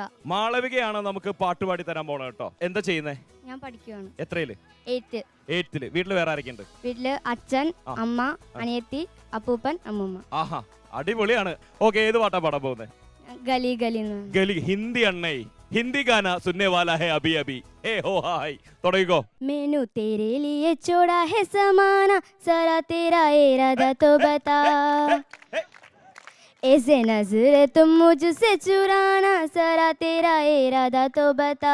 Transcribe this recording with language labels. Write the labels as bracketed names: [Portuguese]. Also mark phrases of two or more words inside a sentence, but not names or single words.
[Malayalam] മാളവികയാണ് നമുക്ക് പാട്ടുപാടി തരാൻ പോണ കേട്ടോ. എന്താ ചെയ്യുന്നേ? ഞാൻ പഠിക്കുകയാണ്. എത്രയില്? 8th. 8th. വീട്ടില് വേറെ ആരൊക്കെയുണ്ട്? വീട്ടില് അച്ഛൻ, അമ്മ, അനിയത്തി, അപ്പൂപ്പൻ, അമ്മൂമ്മ. ആഹാ അടിപൊളിയാണ്. ഓക്കെ, ഏത് പാട്ടാ പാടാൻ പോകുന്നത്? ഗലി ഗലി. ഗലി. ഹിന്ദി അണ്ണേ. [Hindi] हिंदी गाना सुनने वाला है अभी अभी. ए हो हाय [Malayalam] തുടങ്ങിക്കോ. [Hindi] मैनू तेरे लिए छोड़ा है समाना, जरा तेरा इरादा तो बता. ऐसे नजर तुम मुझसे चुराना, जरा तेरा इरादा तो बता.